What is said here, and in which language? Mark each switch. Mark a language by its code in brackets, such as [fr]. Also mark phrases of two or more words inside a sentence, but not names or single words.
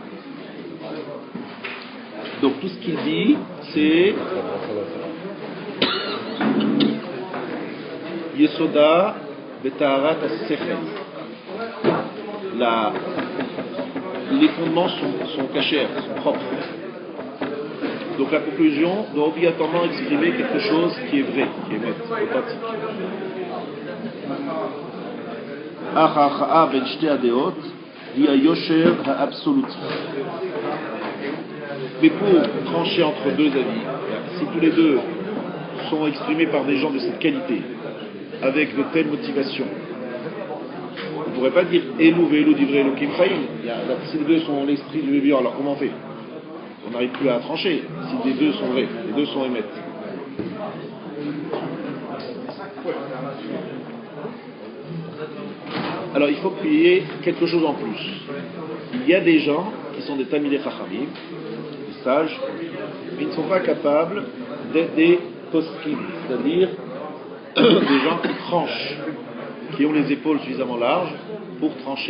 [fr] Donc tout ce qu'il dit, c'est [he] יסודה בטהרת השכל. [fr] Les fondements sont cachés, sont propres. Donc la conclusion doit obligatoirement exprimer quelque chose qui est vrai, qui est net, authentique. [he] הכרעה בין שתי דעות היא היושר האבסולוטי. [fr] Mais pour trancher entre deux avis, si tous les deux sont exprimés par des gens de cette qualité, avec de telles motivations, on ne pourrait pas dire [he] אלו ואלו דברי אלקים חיים. [fr] Si les deux sont l'esprit du vivant, alors comment on fait? On n'arrive plus à trancher si les deux sont vrais, les deux sont émettes. Alors il faut qu'il y ait quelque chose en plus. Il y a des gens qui sont des [he] תלמידי חכמים, [fr] des sages, mais ils ne sont pas capables d'être des poskim, c'est-à-dire des gens qui tranchent, qui ont les épaules suffisamment larges pour trancher.